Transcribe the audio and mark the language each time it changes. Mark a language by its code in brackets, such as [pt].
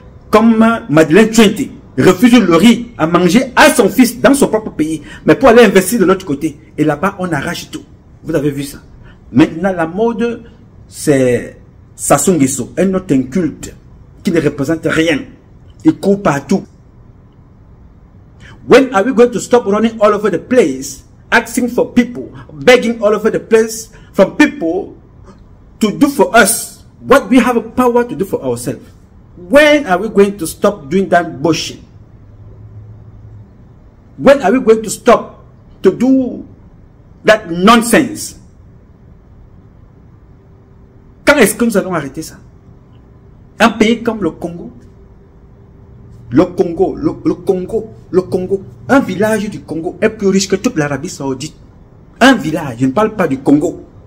[fr] Comme Madeleine Tchouenti refuse le riz à manger à son fils dans son propre pays. Mais pour aller investir de l'autre côté. Et là-bas, on arrache tout. Vous avez vu ça. Maintenant, la mode, c'est Sassou Nguesso, un autre inculte qui ne représente rien. Il court partout. [en] When are we going to stop running all over the place? Asking for people, begging all over the place from people to do for us what we have a power to do for ourselves. When are we going to stop doing that bullshit? When are we going to stop to do that nonsense? [fr] Quand est-ce que nous allons arrêter ça? Un pays comme le Congo, le Congo, un village du Congo est plus riche que toute l'Arabie Saoudite. Un village, je ne parle pas du Congo.